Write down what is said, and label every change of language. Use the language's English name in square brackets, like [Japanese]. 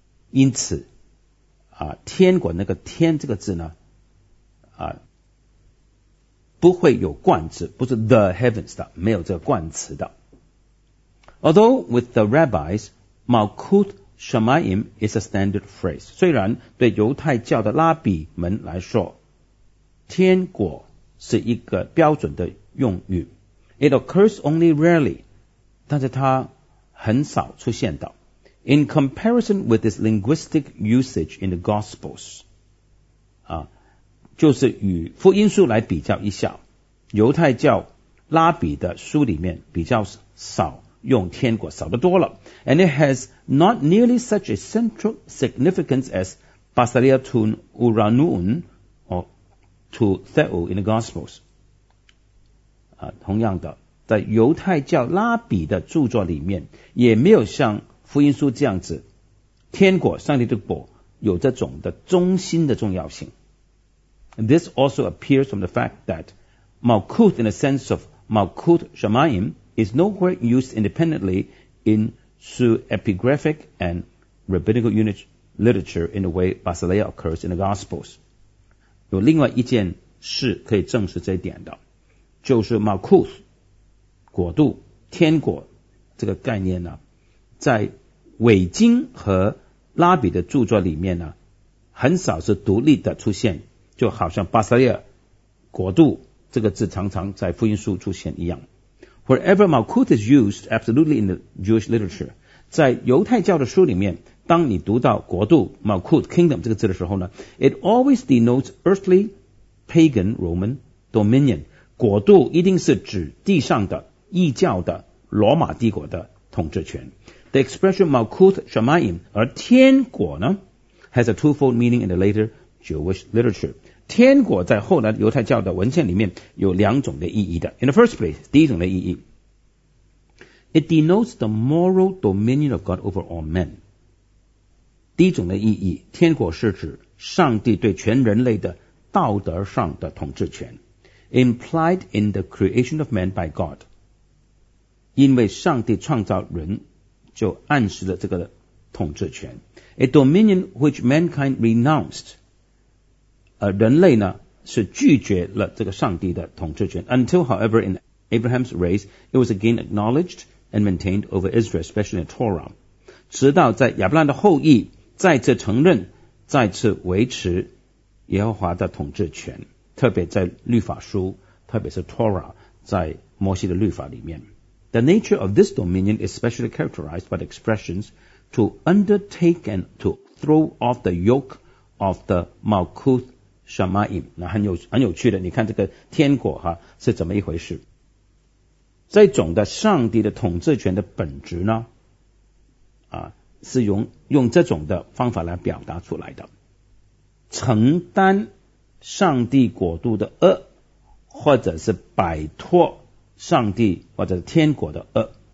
[Chinese] 因此天国那个天这个字呢不会有冠词，不是 [English] the heavens [Chinese] 的，没有这个冠词的。 [English] Although with the rabbis, Malkuth Shamayim is a standard phrase. [Chinese] 虽然对犹太教的拉比们来说，天国是一个标准的用语。 [English] It occurs only rarely, [Chinese] 但是它很少出现的。 [English] In comparison with this linguistic usage in the Gospels, [Chinese] 就是与福音书来比较一下，犹太教拉比的书里面比较少用天国，少得多了。 [English] And it has not nearly such a central significance as Basileia Tun Uranun or to Theo in the Gospels. [Chinese] 同样的，在犹太教拉比的著作里面，也没有像福音书这样子，天国，上帝的国，有这种的中心的重要性。 [English] And this also appears from the fact that Malkuth in the sense of Malkuth Shamayim is nowhere used independently in pseudepigraphic and rabbinical unit literature in the way Basileia occurs in the Gospels. [Chinese] 有另外一件事可以证实这一点的，就是 Malkuth 国度天国这个概念呢，在伪经和拉比的著作里面呢，很少是独立的出现，就好像巴塞利亚国度这个字常常在福音书出现一样。 [English] Wherever Malkuth is used absolutely in the Jewish literature, [Chinese] 在犹太教的书里面，当你读到国度 Malkuth Kingdom 这个字的时候呢， [English] It always denotes earthly pagan Roman dominion. [Chinese] 国度一定是指地上的异教的罗马帝国的统治权。 [English] The expression Malkuth Shamayim, [Chinese] 而天国呢 [English] has a twofold meaning in the later Jewish literature. [Chinese] 天国在后来犹太教的文献里面有两种的意义的。 [English] In the first place, [Chinese] 第一种的意义， [English] It denotes the moral dominion of God over all men. [Chinese] 第一种的意义，天国是指上帝对全人类的道德上的统治权， [English] implied in the creation of man by God. [Chinese] 因为上帝创造人就暗示了这个统治权。 [English] A dominion which mankind renounced. [Chinese] 人类呢是拒绝了这个上帝的统治权。 [English] Until, however, in Abraham's race, it was again acknowledged and maintained over Israel, especially in the Torah. [Chinese] 直到在亚伯兰的后裔再次承认，再次维持耶和华的统治权，特别在律法书，特别是 Torah， 在摩西的律法里面。 [English] The nature of this dominion is specially characterized by the expressions to undertake and to throw off the yoke of the Malkuth Shamayim. [Chinese] 那很有趣的，你看这个天国哈是怎么一回事？这种的上帝的统治权的本质呢？是用这种的方法来表达出来的，承担上帝国度的轭，或者是摆脱上帝或者天国的轭。